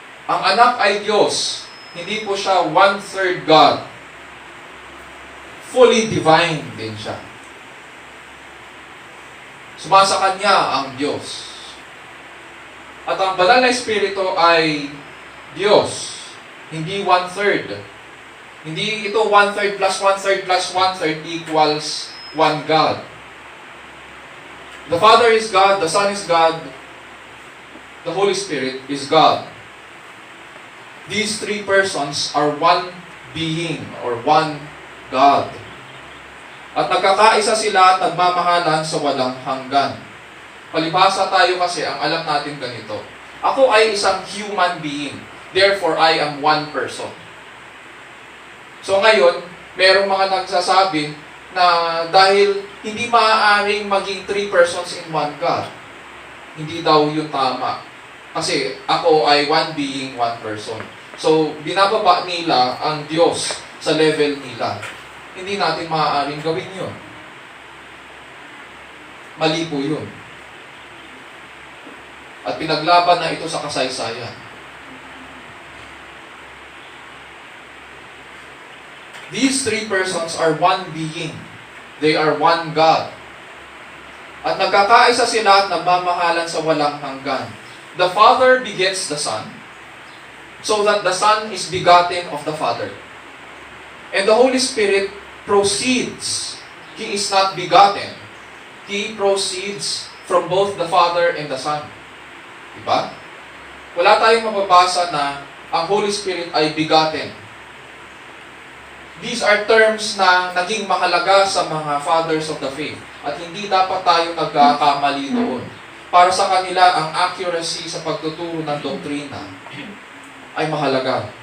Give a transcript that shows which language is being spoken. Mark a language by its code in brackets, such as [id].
[tl] Ang Anak ay Diyos. Hindi po siya [en] one-third God. Fully divine [tl] din siya. Sumasa Kanya ang Diyos. At ang Banal na Espiritu ay Diyos. Hindi one-third. Hindi ito [en] one-third plus one-third plus one-third equals one God. The Father is God, the Son is God, the Holy Spirit is God. These three persons are one being or one God. [tl] At nagkakaisa sila at nagmamahalan sa walang hanggan. Palibhasa tayo kasi ang alam natin ganito. Ako ay isang human being. [en] Therefore, I am one person. [tl] So ngayon, merong mga nagsasabi, na dahil hindi maaaring maging [en] 3 persons in one God. [tl] Hindi daw yun tama. Kasi ako ay [en] one being, one person. [tl] So, binababa nila ang Diyos sa level nila. Hindi natin maaaring gawin yun. Mali po yun. At pinaglaban na ito sa kasaysayan. [en] These 3 persons are one being. They are one God. [tl] At nagkakaisa sila at nagmamahalan sa walang hanggan. [en] The Father begets the Son, so that the Son is begotten of the Father. And the Holy Spirit proceeds. He is not begotten. He proceeds from both the Father and the Son. [tl] Diba? Wala tayong mababasa na ang Holy Spirit ay begotten. [en] These are terms [tl] na naging mahalaga sa mga [en] fathers of the faith. [tl] At hindi dapat tayo nagkakamali doon. Para sa kanila, ang accuracy sa pagtuturo ng doktrina ay mahalaga.